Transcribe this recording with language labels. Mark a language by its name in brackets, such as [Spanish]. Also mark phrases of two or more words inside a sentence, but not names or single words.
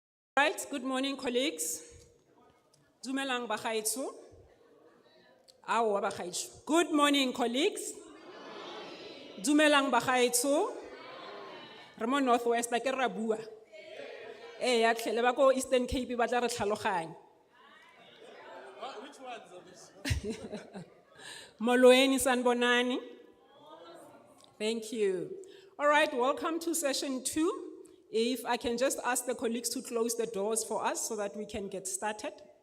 [English] Right, good morning, colleagues. [Tswana] Dumelang bagaetsho. Aowa bagaetsho. [English] Good morning, colleagues. [Tswana] Dumelang bagaetsho. Re mo Northwest, ke ra bua. Ya tlhele ba ko Eastern Cape ba tla re tlhaloganya. [English] Which ones are these? Molweni sanibonani. Thank you. All right, welcome to session 2. If I can just ask the colleagues to close the doors for us so that we can get started.